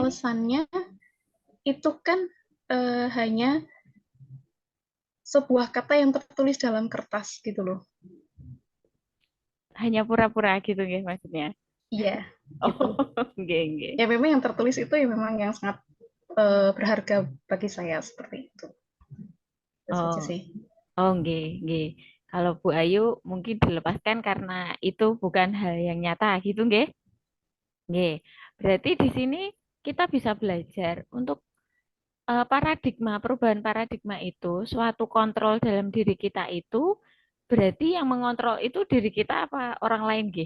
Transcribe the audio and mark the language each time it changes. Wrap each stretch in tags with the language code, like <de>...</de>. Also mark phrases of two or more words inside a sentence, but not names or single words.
<id>Alasannya itu kan hanya sebuah kata yang tertulis dalam kertas gitu loh. hanya pura-pura gitu nggih maksudnya. Iya, Oh, gitu. nggih nggih. Ya memang yang tertulis itu ya memang yang sangat berharga bagi saya seperti itu. Itu saja Oh, sih. oh nggih nggih. Kalau Bu Ayu mungkin dilepaskan karena itu bukan hal yang nyata gitu nggih. Nggih. Berarti di sini kita bisa belajar untuk paradigma, perubahan paradigma itu, suatu kontrol dalam diri kita itu, berarti yang mengontrol itu diri kita apa orang lain, Gih?</id>